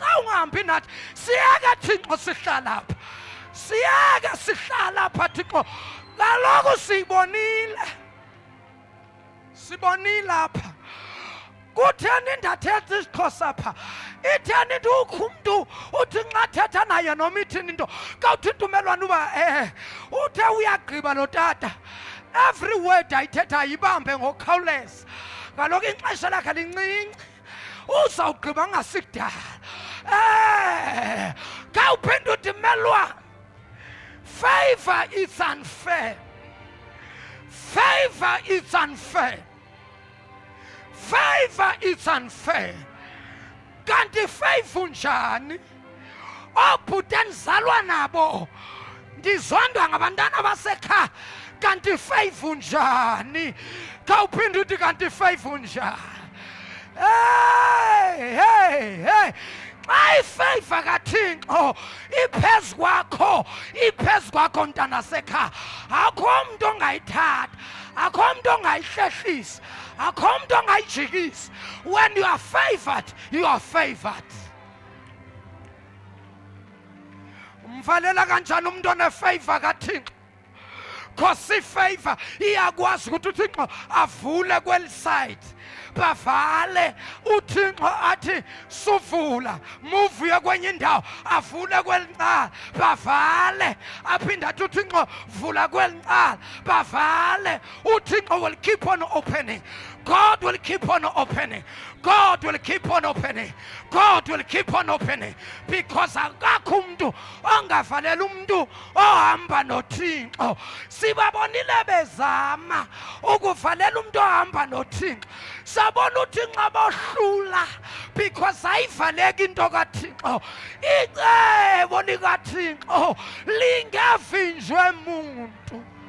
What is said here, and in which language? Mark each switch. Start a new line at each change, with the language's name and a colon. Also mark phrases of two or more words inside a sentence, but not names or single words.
Xhosa: Xa ungahambi nathi siyeke Thixo sihlala apha, siyeke sihlala apha Thixo, kaloku sibonile apha. Kutheni ndathetha isiXhosa apha? Itheni into ukho umntu uthi nxa thetha naye noma ithini into kawuthi intumelwane uba uthe uyagqiba lo tata.
English: Every word
Xhosa: ayithetha ayibambe ngokukhawuleza. Kaloku ixesha lakhe lincinci, uzawugqiba ngasikudala. Kawuphinde uthi melwane,
English: favor is unfair. Favor is unfair. Favor is unfair.
Xhosa: Kanti favor njani? Obhuti endizalwa nabo ndizondwa ngabantwana basekhaya. Kanti favor njani? Kawuphinde uthi kanti favor njani? Hey. Xa ifavor kaThixo iphezu kwakho mntana sekhaya, akho mntu ongayithatha, akho mntu ongayihlehlisa, akho mntu ongayijikisa.
English: When you are favored, you are favored.
Xhosa: Umvalela kanjani umuntu onefavor kaThixo? Because ifavor iyakwazi ukuthi uThixo avule kweli side, bavale. uThixo athi suvula muvuye kwenye indawo avule kwelicala bavale. aphinda athi uThixo vula kwelicala bavale.
English: uThixo will keep on opening. God will keep on opening. God will keep on opening. God will keep on opening.
Xhosa: Because akakho umuntu ongavalela umuntu ohamba noThixo. Sibabonile bezama ukuvalela umuntu ohamba noThixo. Sabona uThixo abohlula because ayivaleki into kaThixo. Icebo likaThixo lingavinjwe umuntu.